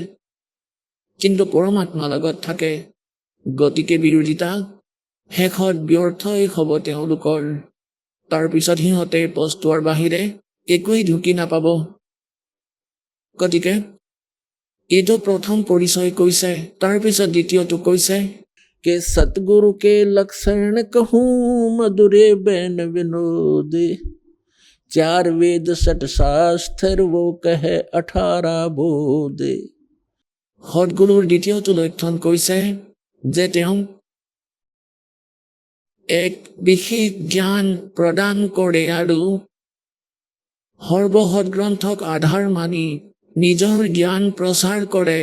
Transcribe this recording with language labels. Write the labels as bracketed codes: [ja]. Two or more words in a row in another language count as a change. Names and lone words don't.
[as] কিন্তু পৰমাত্মাৰ লগত থাকে, গতিকে বিৰোধিতা শেষত ব্যৰ্থই হ'ব তেওঁলোকৰ। তাৰপিছত সিহঁতে পস্তোৱাৰ বাহিৰে একোৱেই ঢুকি নাপাব। গতিকে এইটো প্ৰথম পৰিচয় কৈছে, তাৰপিছত দ্বিতীয়টো কৈছে [hi] के सतगुरु के लक्षण कहूँ मधुरे बैन विनोदे, चार वेद सठ शास्त्र वो कहे 18 बोधे। [as] সদগুৰুৰ দ্বিতীয়টো লক্ষণ কৈছে যে তেওঁ এক বিশেষ জ্ঞান প্ৰদান কৰে আৰু সৰ্বসদগ্ৰন্থক আধাৰ মানি নিজৰ জ্ঞান প্ৰচাৰ কৰে।